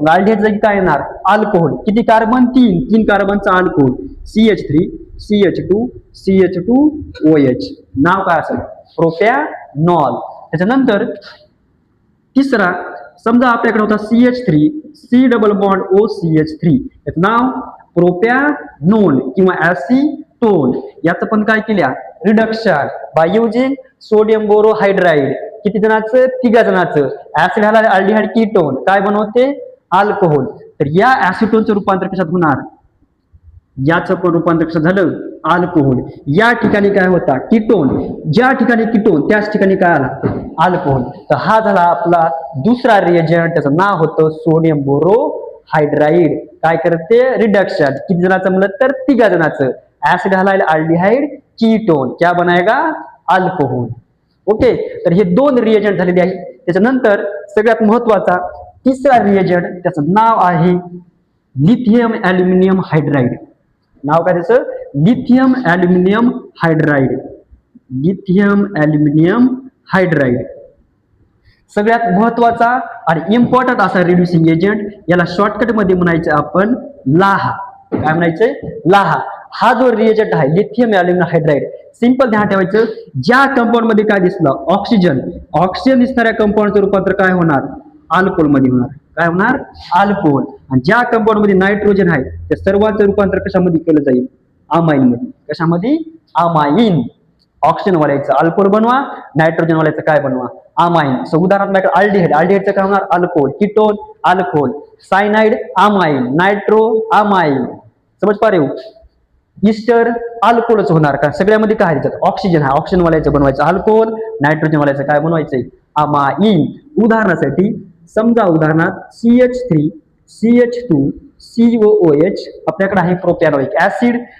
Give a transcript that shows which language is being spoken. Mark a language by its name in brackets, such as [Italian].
[Marathi] Aldehyde जागी काय येणार? अल्कोहोल. किती carbon? 3 कार्बनचा alcohol, CH3 CH2 CH2OH. नाव काय असेल? प्रोपॅनॉल. त्याच्यानंतर तिसरा, समजा आपल्याकडे होता CH3 C double bond OCH3, याचं नाव प्रोपॅनोन किंवा ऍसिटोन. याचं पण काय केल्या? Reduction by using sodium बोरोहायड्राइड. किती जणांचं? 3 जणांचं. ऍसिड हाला अल्डिहाइड कीटोन काय बनवते? अल्कोहोल. तर या ऍसिटोनचं रूपांतर कशात होणार? याचं पण रूपांतर कसं झालं? अल्कोहोल. या ठिकाणी काय होता? कीटोन. ज्या ठिकाणी कीटोन त्याच ठिकाणी काय आला? अल्कोहोल. तर हा झाला आपला दुसरा रिएजंट. त्याचं नाव होतं सोडियम बोरोहायड्राइड. काय करते? रिडक्शन. किती जणांचं म्हणलं तर 3 जणांचं. [Hindi] ऍसिड हलाइल अल्डिहाइड कीटोन क्या बनाएगा? [Marathi] अल्कोहोल. ओके. तर हे 2 रिएजंट झालेले आहेत. त्याच्यानंतर सगळ्यात महत्वाचा तिसरा रिएजंट, त्याचं नाव आहे लिथियम ॲल्युमिनियम हायड्राइड. नाव काय त्याचं? Lithium aluminium hydride. Lithium aluminium hydride सगळ्यात महत्वाचा आणि इम्पॉर्टंट असा रिड्युसिंग एजंट. याला शॉर्टकट मध्ये म्हणायचं आपण लाहा. काय म्हणायचंय? लाहा. हा जो रिएजंट आहे लिथियम ॲल्युमिनियम हायड्राइड, सिंपल ध्यान ठेवायचं, ज्या कंपाऊंड मध्ये काय दिसलं? ऑक्सिजन दिसणाऱ्या कंपाऊंडचं रूपांतर काय होणार? अल्कोहोल मध्ये होणार. काय होणार? अल्कोहोल. आणि ज्या कंपाऊंड मध्ये नायट्रोजन आहे त्या सर्वांचं रूपांतर कशामध्ये केलं जाईल? अमाइन मध्ये. कशामध्ये? अमाइन. ऑक्सिजन वाल्याचं अल्कोहोल बनवा, नायट्रोजन वाल्याचं काय बनवा? अमाइन. सो उदाहरणार्थ अल्डिहाइड, अल्डिहाइडचं काय होणार? Alcohol. Ketone alcohol, cyanide amine, nitro amine. समज पा रे? इस्टर अल्कोहोलच होणार, कारण सगळ्यामध्ये काय आहे? ऑक्सिजन आहे. ऑक्सिजन वाल्याचं बनवायचं अल्कोहोल, नायट्रोजन वाल्याचं काय बनवायचंय? अमाइन. उदाहरणासाठी समजा उदाहरणार्थ CH3 CH2 COOH आपल्याकडे आहे प्रोपॅनोइक ऍसिड.